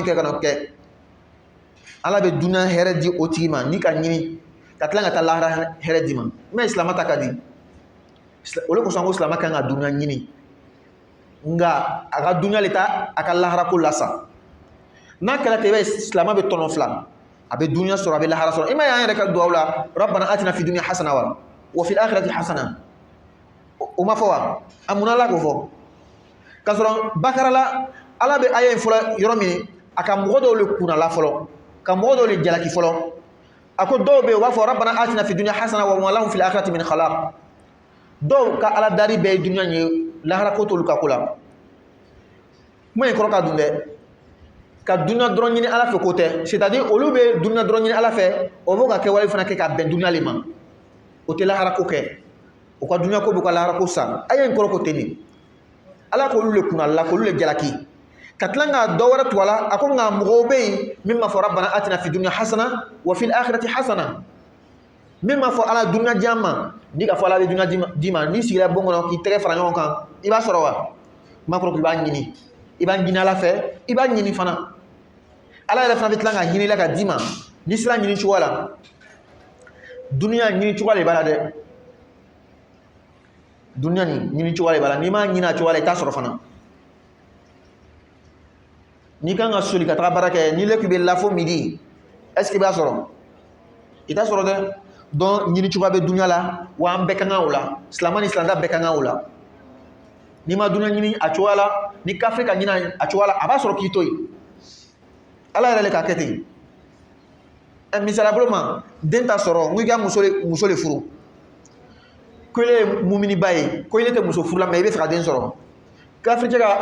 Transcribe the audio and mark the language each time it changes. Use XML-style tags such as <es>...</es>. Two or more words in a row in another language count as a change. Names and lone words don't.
<bm>kɛ kana o kɛ ala bɛ dunuya hɛrɛ di o tigi ma ni ka ɲini ka tila ka taa lahara hɛrɛ di ma mɛ silama ta ka di o de kosɔn ko silama kan ka dunuya ɲini nka a ka dunuya le ta a ka lahara ko lasa n'a kɛra ten i b'a ye silama bɛ tɔnɔ fila a bɛ dunuya sɔrɔ a bɛ lahara sɔrɔ i ma ye an yɛrɛ ka duwawu la</bm> <ar>ربنا آتنا في الدنيا حسنة وفي الآخرة حسنة</ar> <bm>o ma fɔ wa a munna ala k'o fɔ k'a sɔrɔ bakara la ala bɛ aya in fɔlɔ yɔrɔ min a ka mɔgɔ dɔw le kunnala fɔlɔ ka mɔgɔ dɔw le jalaki fɔlɔ a ko dɔw bɛ yen u b'a fɔ</bm> <ar>ربنا آتنا في الدنيا حسنة وما لهم في الآخرة من خلاق</ar> <bm>dɔw ka ala dari bɛɛ ye dunuya ye lahara ko t'olu ka ko la kuma in kɔrɔ ka dun dɛ ka dunuya dɔrɔn ɲini ala fɛ ko tɛ</bm> <fr>c'est à dire</fr> <bm>olu bɛ dunuya dɔrɔn ɲini ala fɛ o b'o ka kɛwale fana kɛ ka bɛn dunuya le ma o tɛ lahara ko kɛ o ka dunuya ko b'u ka lahara ko sa a ye in kɔrɔ ko tɛ nin ala k'olu le kunna la k'olu le jalaki ka tila ka dɔ wɛrɛ to a la a ko nka mɔgɔw bɛ yen min ma fɔ</bm> <ar>ربنا آتنا في الدنيا حسنة وفي الآخرة حسنة</ar> <bm>min ma fɔ ala dunuya di an ma ni ka fɔ ala bɛ dunuya di ma n'i sigira bon kɔnɔ k'i tɛgɛ fara ɲɔgɔn kan i b'a sɔrɔ wa ma kɔrɔ k'i b'a ɲini i b'a ɲini ala fɛ i b'a ɲini fana ala yɛrɛ fana bɛ tila ka ɲini la ka d'i ma n'i sera ɲini cogo la dunuya ɲini cogo de b'a la dɛ dunuya nin ɲini cogo de b'a la n'i m'a ɲini a cogo la i t'a sɔrɔ fana n'i kan ka soli ka taga baara kɛ n'i le k'i bɛ lafo midi</bm> <fr>est-ce que</fr> <bm>i b'a sɔrɔ i t'a sɔrɔ dɛ donc ɲini cogoya bɛ dunuya la wa an bɛɛ ka kan o la silama ni silamɛ bɛɛ ka kan o la n'i ma dunuya ɲini a cogoya la ni kafiri ka ɲini a cogoya la a b'a sɔrɔ k'i to yen ala yɛrɛ le k'a kɛ ten misaliya bolo ma den t'a sɔrɔ n ko i ka muso le furu ko ile ye muminiba ye ko ile tɛ muso furu la mɛ i bɛ fɛ ka den sɔrɔ kafiri cɛ ka</bm>